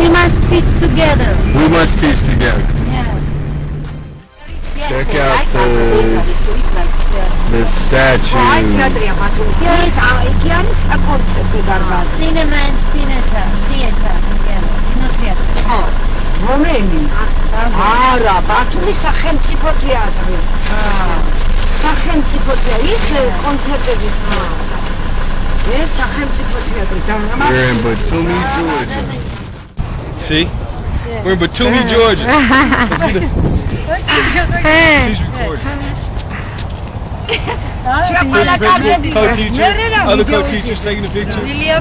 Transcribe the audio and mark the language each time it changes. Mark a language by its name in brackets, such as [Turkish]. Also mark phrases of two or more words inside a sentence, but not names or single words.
[English] We must teach together. We must teach together. Yes. Check out the statue. Cinema and theater together. In the theater. [Georgian] რომელი? არა, ბათუმის სახელმწიფო თეატრი. სახელმწიფო თეატრი, ის კონცერტების თეატრი. ეს სახელმწიფო თეატრი. [English] We're in Batumi, Georgia. See? We're in Batumi, Georgia. Let's get She's recording. Co-teacher, other co-teachers taking a picture. William?